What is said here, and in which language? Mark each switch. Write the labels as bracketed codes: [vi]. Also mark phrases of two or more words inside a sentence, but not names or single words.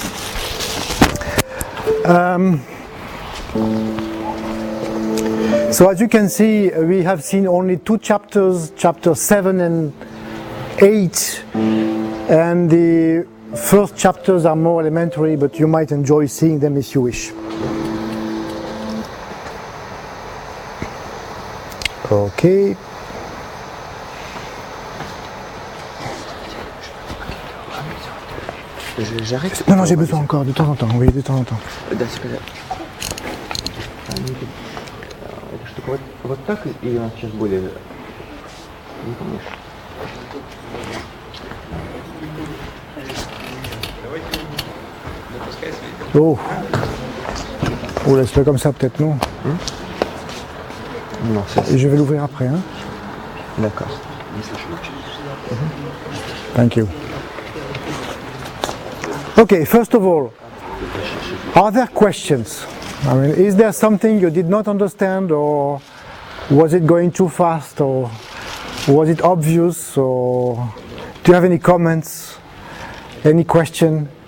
[en] So as you can see, we have seen only two chapters, chapter 7 and 8, and the first chapters are more elementary, but you might enjoy seeing them if you wish. Okay. [fr] J'arrête. Non, j'ai besoin encore, de temps en temps, oui, de temps en temps. [ru] Да, штука вот так, и она сейчас более... Не помнишь? [fr] Oh, oh laisse-le comme ça peut-être, non? Non, c'est... Et je vais l'ouvrir après, hein? D'accord. [en] Thank you. Okay, first of all, are there questions? I mean, is there something you did not understand, or was it going too fast, or was it obvious, or do you have any comments, any question?